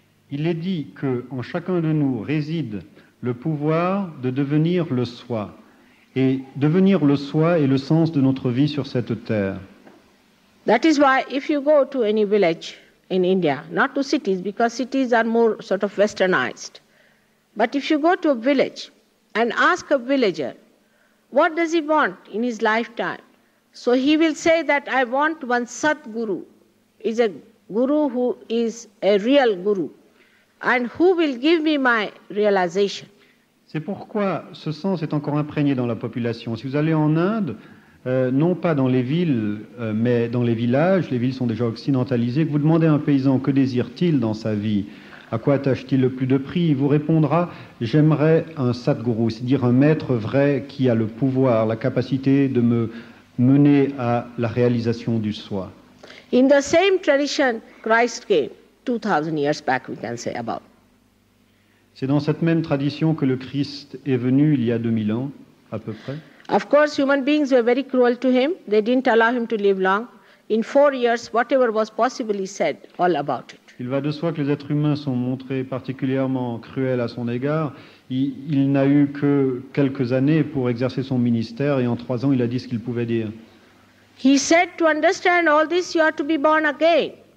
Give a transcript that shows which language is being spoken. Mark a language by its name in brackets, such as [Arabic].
[French] Il est dit qu'en chacun de nous réside le pouvoir de devenir le soi. Et devenir le soi est le sens de notre vie sur cette terre. [English] That is why if you go to any village in India, not to cities, because cities are more sort of westernized, but if you go to a village and ask a villager, what does he want in his lifetime? So he will say that I want one Satguru, is a guru who is a real guru, and who will give me my realization. [French] C'est pourquoi ce sens est encore imprégné dans la population. Si vous allez en Inde, non pas dans les villes, mais dans les villages sont déjà occidentalisés, que vous demandez à un paysan que désire-t-il dans sa vie, à quoi attache-t-il le plus de prix, il vous répondra « j'aimerais un Sadguru », c'est-à-dire un maître vrai qui a le pouvoir, la capacité de me mener à la réalisation du soi. [English] In the same tradition, Christ came 2,000 years back, we can say about. [French] C'est dans cette même tradition que le Christ est venu il y a 2000 ans. à peu près. [English] Of course, human beings were very cruel to him. They didn't allow him to live long. In 4 years, whatever was possible, he said all about it. [French] Il va de soi que les êtres humains sont montrés particulièrement cruels à son égard. Il n'a eu que quelques années pour exercer son ministère et en 3 ans, il a dit ce qu'il pouvait dire. [English] He said, to understand all this, you have to be born again.